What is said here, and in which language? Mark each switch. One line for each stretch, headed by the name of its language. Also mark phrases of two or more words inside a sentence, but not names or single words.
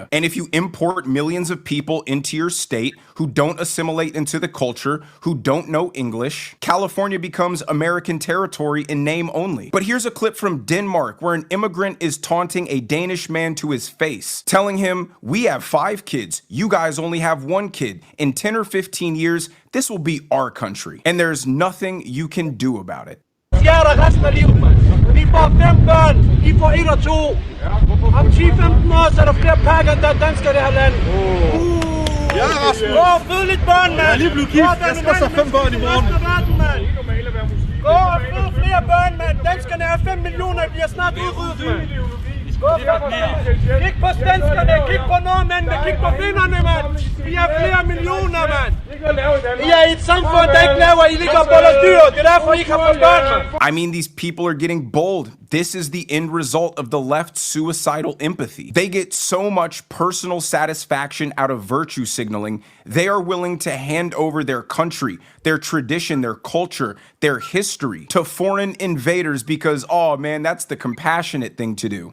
English: And if you import millions of people into your state who don't assimilate into the culture, who don't know English, California becomes American territory in name only. But here's a clip from Denmark where an immigrant is taunting a Danish man to his face, telling him, "We have 5 kids, you guys only have 1 kid. In 10 or 15 years, this will be our country, and there's nothing you can do about it."
Danish: Stjerner resten af livet, mand. Vi får 5 børn, I får 1 og 2. Om 10-15 år, så er der flere pakker, end der er danskere i det her land. Ja, Rasmus. Gå og fød lidt børn, mand. Jeg er lige blevet gift. Jeg skal også have 5 børn i morgen. Gå og fød flere børn, mand. Danskerne er 5 millioner, de er snart udryddet, mand. Kig på svenskerne, kig på nordmændene, kig på finnerne, mand. Vi er flere millioner, mand. I er i et samfund, der ikke laver, I ligger og boller dyr. Det er derfor, I ikke har fået børn, mand.
English: I mean, these people are getting bold. This is the end result of the left's suicidal empathy. They get so much personal satisfaction out of virtue signaling, they are willing to hand over their country, their tradition, their culture, their history to foreign invaders because, oh man, that's the compassionate thing to do.